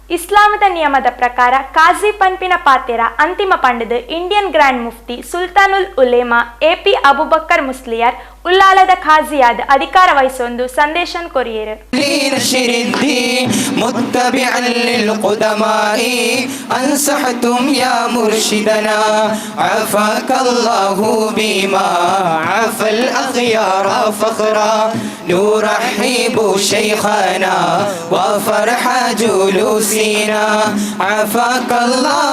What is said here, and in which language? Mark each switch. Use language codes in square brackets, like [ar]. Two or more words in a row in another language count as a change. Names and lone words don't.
[tcy] ಇಸ್ಲಾಮದ ನಿಯಮದ ಪ್ರಕಾರ ಕಾಜಿ ಪನ್ಪಿನ ಪಾತೆರ ಅಂತಿಮ ಪಂಡದು [en] Indian Grand Mufti [tcy] ಸುಲ್ತಾನುಲ್ ಉಲೇಮಾ ಎಪಿ ಅಬುಬಕ್ಕರ್ ಮುಸ್ಲಿಯಾರ್ ಉಲ್ಲಾಲದ ಖಾಜಿಯಾದ ಅಧಿಕಾರ ವಹಿಸೊಂದು ಸಂದೇಶನ್ ಕೊರಿಯರು. [ar] أنصحتم يا مرشدنا عافاك الله بما عافى الأخيار فخرا نرحب شيخنا وفرح جلوسنا عافاك الله